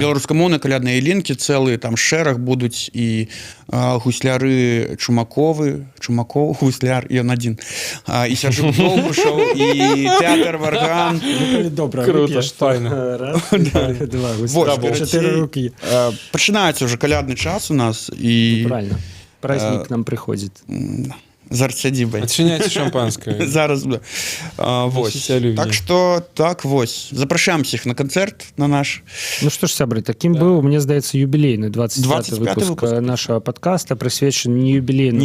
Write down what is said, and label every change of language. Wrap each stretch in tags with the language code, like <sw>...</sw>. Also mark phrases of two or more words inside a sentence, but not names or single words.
<be>Беларускамоўныя калядныя ялінкі, цэлы там шэраг будуць і гусляры Чумаков, гусляр, ён адзін, і Сяржук Долгушаў, і тэатр Варган. Добра, круто, файна. Раз, два, чатыры рукі. Пачынаецца ўжо калядны час у нас.</be> <ru>Правильно. Праздник</ru> <be>нам прыходзіць. З арт-сядзібай. Адчыняйце шампанскае. Зараз. Так што, вось. Запрашаем всіх на канцэрт, на наш. Ну што ж, сябры, такім быў, мне здаецца, юбілейны 25-й выпуск нашага падкаста, прысвечаны не юбілейнаму,</be>